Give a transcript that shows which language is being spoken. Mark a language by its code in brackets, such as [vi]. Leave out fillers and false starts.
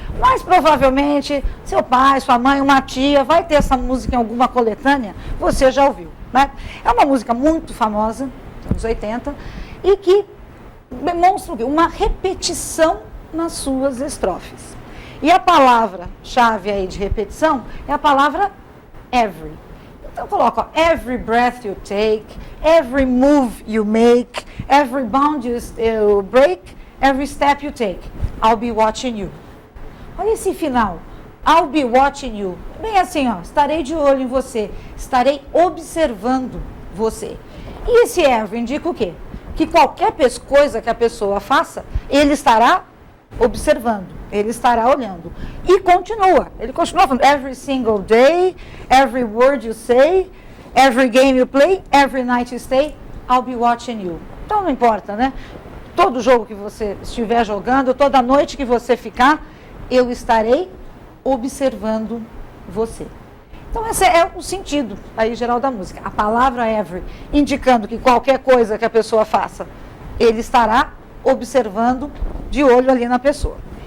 [pt] Mas provavelmente, seu pai, sua mãe, uma tia, vai ter essa música em alguma coletânea, você já ouviu, né? É uma música muito famosa, dos anos 80, e que demonstra uma repetição nas suas estrofes. E a palavra-chave aí de repetição é a palavra every. Então coloca, [en] every breath you take, every move you make, every bound you break, every step you take, I'll be watching you. [pt] Olha esse final, [en] I'll be watching you. [pt] Bem assim, ó, estarei de olho em você, estarei observando você. E esse every indica o quê? Que qualquer coisa que a pessoa faça, ele estará observando, ele estará olhando. E ele continua falando, [en] every single day, every word you say, every game you play, every night you stay, I'll be watching you. [pt] Então não importa, né? Todo jogo que você estiver jogando, toda noite que você ficar, eu estarei observando você. Então esse é o sentido aí geral da música. A palavra every, indicando que qualquer coisa que a pessoa faça, ele estará observando de olho ali na pessoa.